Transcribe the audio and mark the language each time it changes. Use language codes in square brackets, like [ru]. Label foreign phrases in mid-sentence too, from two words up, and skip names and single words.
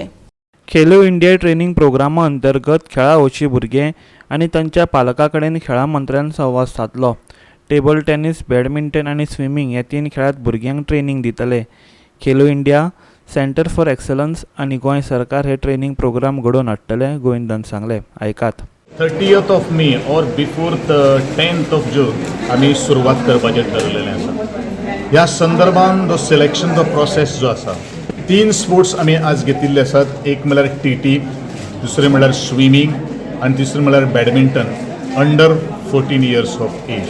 [kok] खेलो इंडिया ट्रेनिंग प्रोग्रामा अंतर्गत खेळा वचपी भुरगे आनी तांच्या पालकां कडेन खेळा मंत्र्यान संवाद साधलो. टेबल टेनीस, बॅडमिंटन आनी स्विमींग ह्या 3 खेळांत भुरग्यांक ट्रेनिंग दितले. खेलो इंडिया, सेंटर फॉर एक्सलन्स आनी गोंय सरकार हे ट्रेनिंग प्रोग्राम घडोवन हाडटले, गोविंदान सांगलें. आयकात. [en] 30th of May and before 10th of June [kok] आमी सुरवात करपाचें ठरलेलें आसा. ह्या संदर्भान जो सिलेक्शन जो प्रोसेस जो आसा 3 स्पोर्ट्स आमी आज घेतिल्ले आसात. एक म्हणल्यार TT, दुसरें म्हणल्यार स्विमींग आनी तिसरें म्हणल्यार बॅडमिंटन [en] under 14 years of age.